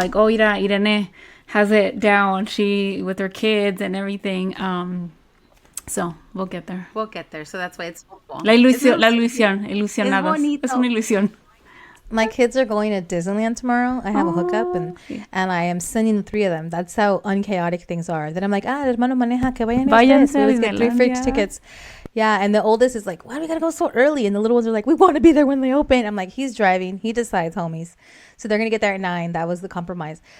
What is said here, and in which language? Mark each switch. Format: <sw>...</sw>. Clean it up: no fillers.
<en>Like, oh,</en> <es>mira,</es> <en>Irene has it down. She with her kids and everything. So we'll get there. So that's why it's hopeful.</en> <es>La ilusión, ilusionados. Es una ilusión.</es> <en>My kids are going to Disneyland tomorrow. I have a hookup and I am sending the 3 of them. That's how unchaotic things are. Then I'm like,</en> <es>hermano maneja, que vayan ustedes.</es> <en>We always get 3 free tickets. Yeah, and the oldest is like, why do we gotta go so early? And the little ones are like, we want to be there when they open. I'm like, he's driving. He decides, homies. So they're gonna get there at 9. That was the compromise.</en>